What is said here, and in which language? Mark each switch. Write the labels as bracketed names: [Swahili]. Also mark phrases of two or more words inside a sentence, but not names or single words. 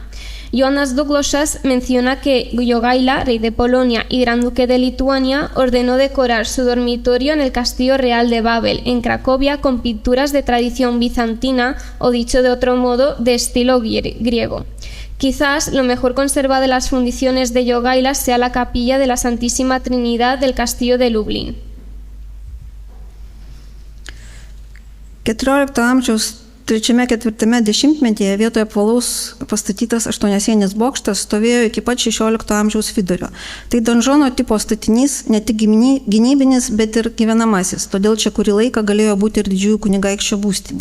[Spanish] Jonas Dlugošas menciona que Jogaila, rey de Polonia y gran duque de Lituania, ordenó decorar su dormitorio en el Castillo Real de Babel, en Cracovia, con pinturas de tradición bizantina o, dicho de otro modo, de estilo griego. Quizás lo mejor conservado de las fundiciones de Jogaila sea la capilla de la Santísima Trinidad del Castillo de Lublin. [Lithuanian] XIV amžiaus 3–4 dešimtmetyje vietoje apvalaus pastatytas 8-sienis bokštas stovėjo iki pat 16 amžiaus vidurio. Tai donžono tipo statinys ne tik gynybinis, bet ir gyvenamasis, todėl čia kurį laiką galėjo būti ir didžiųjų kunigaikščio būstinė.